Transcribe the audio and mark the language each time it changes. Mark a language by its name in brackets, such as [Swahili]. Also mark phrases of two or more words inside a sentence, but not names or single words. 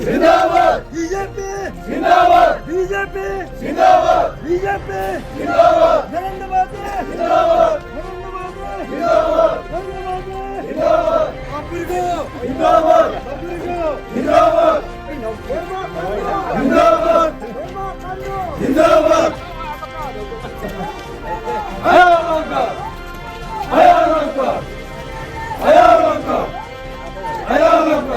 [Hindi] जिंदाबाद, बीजेपी जिंदाबाद, बीजेपी जिंदाबाद, बीजेपी जिंदाबाद, नरेंद्र मोदी जिंदाबाद, नरेंद्र मोदी जिंदाबाद, नरेंद्र मोदी जिंदाबाद, अब्रिगो जिंदाबाद, अब्रिगो जिंदाबाद, जिंदाबाद, जिंदाबाद, आयारंका, आयारंका, आयारंका, आयारंका,